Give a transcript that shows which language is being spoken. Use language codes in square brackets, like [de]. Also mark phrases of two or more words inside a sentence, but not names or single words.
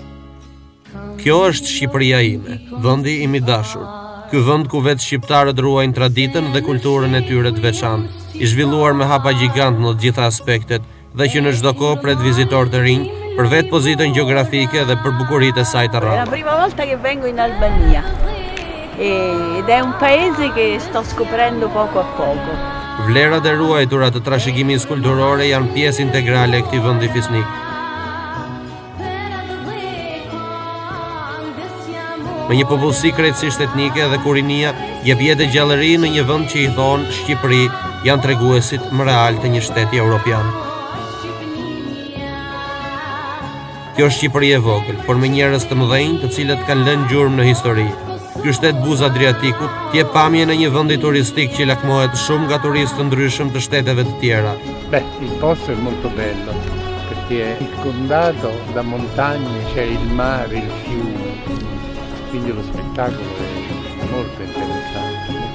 [sq] Kjo është Shqipëria ime, vendi im i dashur. Ky vend ku vetë shqiptarët ruajnë traditën dhe kulturën e tyre të veçantë, i zhvilluar me hapa gjigant në të gjitha aspektet dhe që në çdo kohë pret vizitorë të rinj për vetë pozitën gjeografike dhe për bukuritë e saj të rrallë. [it] È la prima volta che vengo in Albania ed è un paese che sto scoprendo poco a poco. [sq] Vlerat e ruajtura të trashëgimisë kulturore janë pjesë integrale e këtij vendi fisnik. Me një popullsi krejtësisht etnike dhe ku rinia jep jetë gjallëri në një vend që i thonë Shqipëri, janë treguesit më real të një shteti evropian. Kjo është Shqipëri e vogël, por me njerëz të mëdhenj, të cilët kanë lënë gjurmë në histori. Ky shtet buzë Adriatikut jep pamje në një vend turistik që lakmohet shumë nga turistë të ndryshëm të shteteve të tjera. [it] Il posto è molto bello perché è circondato da montagne, c'è il mare, il fiume. Quindi lo spettacolo è molto interessante.